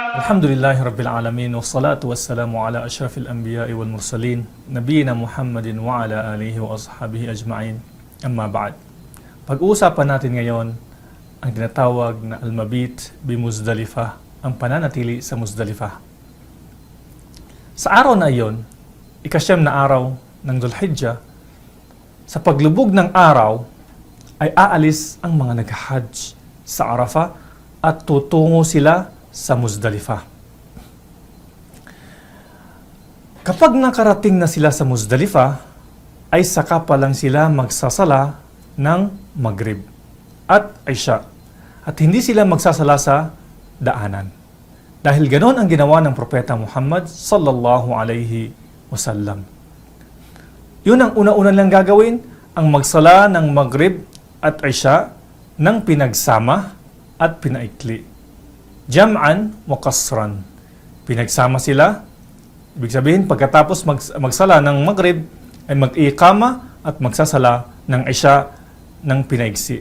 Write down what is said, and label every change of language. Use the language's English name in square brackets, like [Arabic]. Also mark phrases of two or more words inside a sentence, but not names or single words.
[Arabic] الحمد لله رب العالمين، والصلاة والسلام على أشرف الأنبياء والمرسلين، نبينا محمد وعلى آله وأصحابه أجمعين، أما بعد. [Filipino] Pag-uusapan natin ngayon ang tinatawag na [Arabic] المبيت بمزدلفة, [Filipino] ang pananatili sa Muzdalifah. Sa araw na iyon, ikasyam na araw ng Dhul-Hijjah, sa paglubog ng araw ay aalis ang mga nag-hajj sa Arafah at tutungo sila sa Muzdalifah. Kapag nakarating na sila sa Muzdalifah, ay saka pa lang sila magsasala ng Maghrib at Isha. At hindi sila magsasala sa daanan. Dahil ganon ang ginawa ng Propeta Muhammad [Arabic] صلى الله عليه وسلم. [Filipino] Yun ang una-una lang gagawin, ang magsala ng Maghrib at Isha ng pinagsama at pinaikli. [Arabic] جمعا وقصرا. [Filipino] Pinagsama sila. Ibig sabihin, pagkatapos magsala ng Maghrib, ay mag-iqama at magsasala ng Isha ng pinaigsi.